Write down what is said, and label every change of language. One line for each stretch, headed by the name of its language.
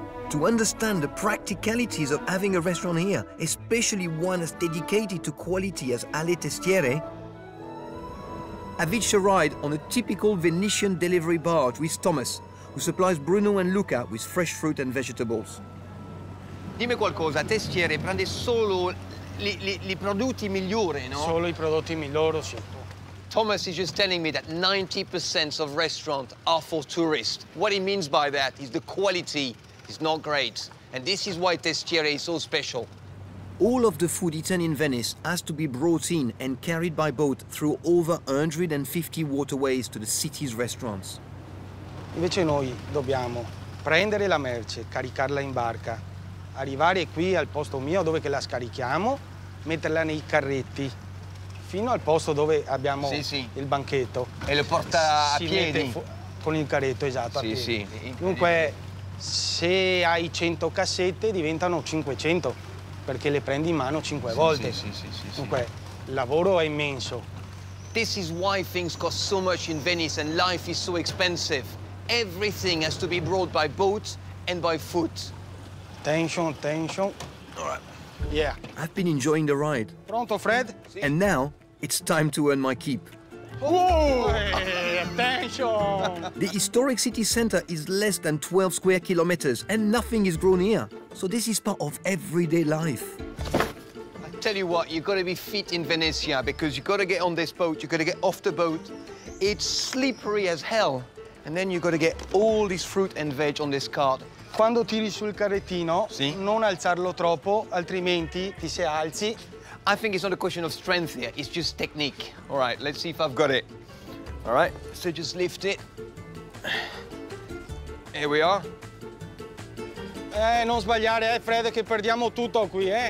English: to understand the practicalities of having a restaurant here, especially one as dedicated to quality as Alle Testiere, I've hitched a ride on a typical Venetian delivery barge with Thomas, who supplies Bruno and Luca with fresh fruit and vegetables.
Italian: Dimmi qualcosa, Testiere prende solo i prodotti migliori, no? Solo I prodotti migliori, sì.
English: Thomas is just telling me that 90% of restaurants are for tourists. What he means by that is the quality is not great. And this is why Testiere is so special. All of the food eaten in Venice has to be brought in and carried by boat through over 150 waterways to the city's restaurants.
Italian: Invece noi dobbiamo prendere la merce, caricarla in barca, arrivare qui al posto mio dove che la scarichiamo, metterla nei carretti fino al posto dove abbiamo il banchetto. E lo porta a si piedi? Con il carretto, esatto, Sì, a piedi. sì. Dunque, se hai 100 cassette diventano 500, perché le prendi in mano 5 volte. Sì. Dunque, il lavoro è immenso.
English: This is why things cost so much in Venice and life is so expensive. Everything has to be brought by boat and by foot. Tension. All right. Yeah. I've been enjoying the ride.
Italian: Pronto, Fred?
English: And now, it's time to earn my keep. Whoa! Attention! The historic city centre is less than 12 square kilometers and nothing is grown here. So this is part of everyday life. I tell you what, you've got to be fit in Venezia because you've got to get on this boat, you've got to get off the boat. It's slippery as hell. And then you've got to get all this fruit and veg on this cart.
Italian: Quando tiri sul carrettino, non alzarlo troppo, altrimenti ti se alzi.
English: I think it's not a question of strength here, it's just technique. All right, let's see if I've got it. All right, so just lift it. Here we are.
Italian: Non sbagliare, Fred, che perdiamo tutto qui, eh?